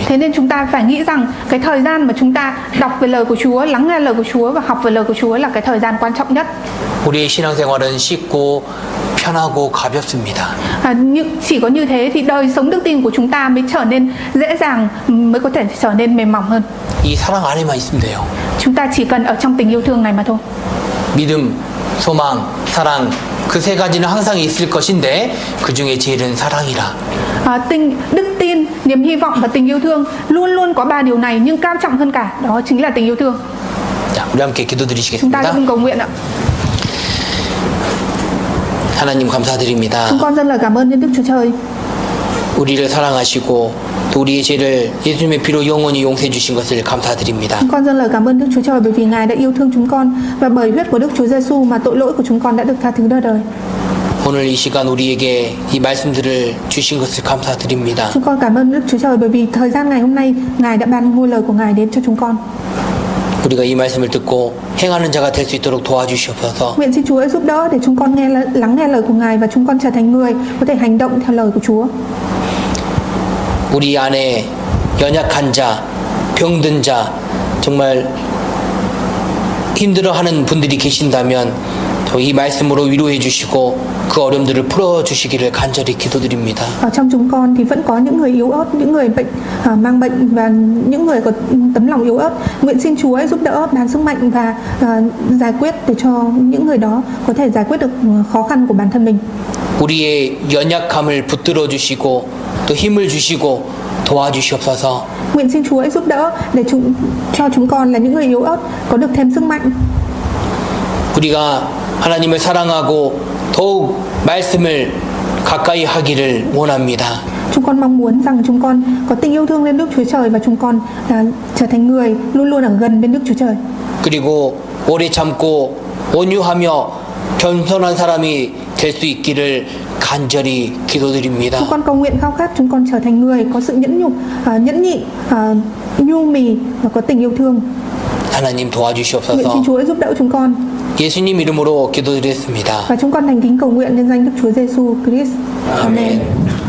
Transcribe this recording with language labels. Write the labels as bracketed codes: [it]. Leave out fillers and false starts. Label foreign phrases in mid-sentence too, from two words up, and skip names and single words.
[vi] Thế nên chúng ta phải nghĩ rằng cái thời gian mà chúng ta đọc về lời của Chúa, lắng nghe lời của Chúa và học về lời của Chúa là cái thời gian quan trọng nhất. [ko] 우리의 신앙생활은 쉽고 편하고 가볍습니다. [vi] Chỉ có như thế thì đời sống đức tin của chúng ta mới trở nên dễ dàng, mới có thể trở nên mềm mỏng hơn. [ko] 이 사랑 안에만 있으면 돼요. [vi] Chúng ta chỉ cần ở trong tình yêu thương này mà thôi. [ko] 믿음, 소망, 사랑 그 세 가지는 항상 있을 것인데 그 중에 제일은 사랑이라. [vi] Đức tin, niềm hy vọng và tình yêu thương luôn luôn có ba điều này, nhưng cao trọng hơn cả đó chính là tình yêu thương. [ko] 자, 우리 함께 [vi] Chúng ta [ko] 기도드리시겠습니다. [vi] cùng cầu nguyện ạ. [ko] 하나님 감사드립니다. [vi] Chúng con rất là cảm ơn nhân Đức Chúa Trời. [ko] 우리를 사랑하시고 또 우리의 죄를 예수님의 피로 영원히 용서해 주신 것을 감사드립니다. [vi] Chúng con rất là cảm ơn Đức Chúa Trời bởi vì Ngài đã yêu thương chúng con và bởi huyết của Đức Chúa Giêsu mà tội lỗi của chúng con đã được tha thứ đời. [ko] 오늘 이 시간 우리에게 이 말씀들을 주신 것을 감사드립니다. [vi] Chúng con cảm ơn Đức Chúa Trời bởi vì thời gian ngày hôm nay Ngài đã ban ngôi lời của Ngài đến cho chúng con. [ko] 우리가 이 말씀을 듣고 행하는 자가 될 수 있도록 도와주시옵소서. [vi] Nguyện xin Chúa giúp đỡ để chúng con lắng nghe lời của Ngài và chúng con trở thành người có thể hành động theo lời của Chúa. [ko] 우리 안에 연약한 자, 병든 자, 정말 힘들어하는 분들이 계신다면 이 말씀으로 위로해 주시고 그 어려움들을 풀어 주시기를 간절히 기도드립니다. [vi] Ở trong chúng con thì vẫn có những người yếu ớt, những người mang bệnh và những người có tấm lòng yếu ớt. Nguyện xin Chúa giúp đỡ, ban sức mạnh và giải quyết để cho những người đó có thể giải quyết được khó khăn của bản thân mình. [ko] 우리의 연약함을 붙들어 주시고 또 힘을 주시고 도와주시옵소서. [vi] Nguyện xin Chúa giúp đỡ để cho chúng con là những người yếu ớt có được thêm sức mạnh. [ko] 우리가 하나님을 사랑하고 더욱 말씀을 가까이 하기를 원합니다. [vi] Chúng con mong muốn rằng chúng con có tình yêu thương lên Đức Chúa Trời và chúng con trở thành người luôn luôn ở gần bên Đức Chúa Trời. [ko] 그리고 오래 참고 온유하며 겸손한 사람이 될 수 있기를 간절히 기도드립니다. [vi] Chúng con cầu nguyện khao khát chúng con trở thành người có sự nhẫn nhịn, nhu mì và có tình yêu thương. [ko] 하나님 [vi] Nguyện [ko] 도와주시옵소서. [vi] xin Chúa giúp đỡ chúng con. [ko] 예수님 이름으로 기도드렸습니다. [vi] Và chúng con thành kính cầu nguyện nhân danh Đức Chúa Giêsu Christ. [ko] 아멘.